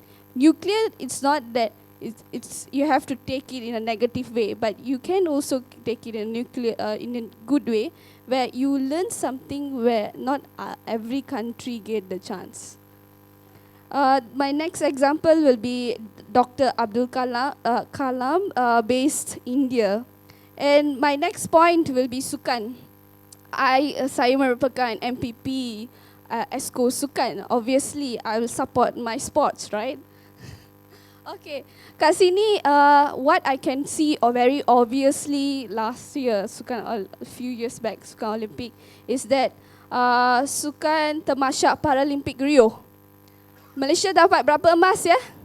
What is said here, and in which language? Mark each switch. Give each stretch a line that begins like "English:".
English: Nuclear, it's not that it's you have to take it in a negative way, but you can also take it in a good way where you learn something where not every country get the chance. My next example will be Dr. Abdul Kalam, based India. And my next point will be sukan.
Malay: Saya merupakan MPP Esko Sukan.
English: Obviously, I will support my sports, right? Okay,
Malay: kat sini
English: what I can see very obviously last year, sukan a few years back, Sukan Olympic, is that sukan Temasyak Paralimpik Rio.
Malay: Malaysia dapat berapa emas ya?